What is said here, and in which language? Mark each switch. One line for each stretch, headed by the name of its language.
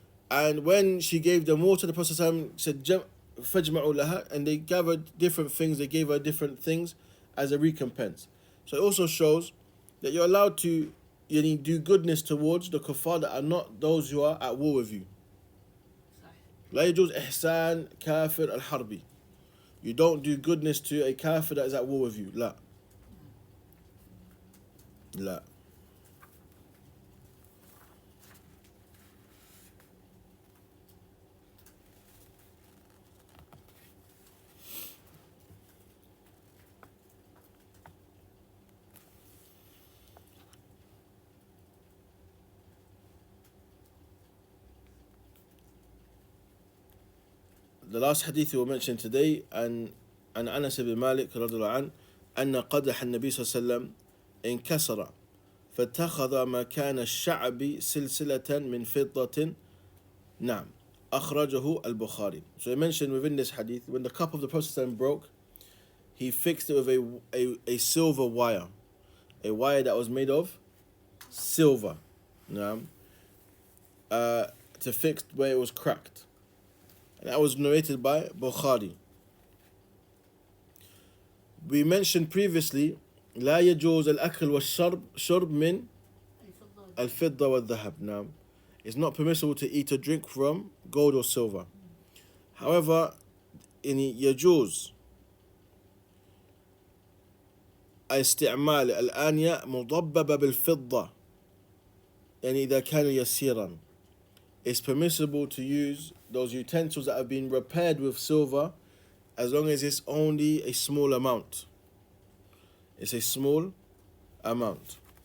English: And when she gave them water, the Prophet said,
Arabic: فَجْمَعُوا لَهَا,
English: and they gathered different things, they gave her different things as a recompense. So it also shows that you're allowed to do goodness towards the kuffar that are not those who are at war with you.
Arabic: لا يجوز إحسان كافر الحربي.
English: You don't do goodness to a kafir that is at war with you.
Arabic: لا. لا.
English: The last hadith we will mention today, and Anas ibn Malik
Arabic: رضي الله عنه أن قدح النبي صلى الله عليه وسلم انكسر فاتخذ مكان الشعب سلسلة من فضة نعم أخرجه البخاري.
English: So I mentioned within this hadith, when the cup of the Prophet broke, he fixed it with a silver wire, a wire that was made of silver,
Arabic: نعم,
English: to fix where it was cracked. And that was narrated by Bukhari. We mentioned previously
Arabic: لا يجوز الأكل والشرب شرب من الفضة الفضة والذهب.
English: Now, it's not permissible to eat or drink from gold or silver. However,
Arabic: يجوز استعمال الآنية مضببة بالفضة يعني إذا كان يسيرا.
English: It's permissible to use those utensils that have been repaired with silver as long as it's only a small amount. It's a small amount.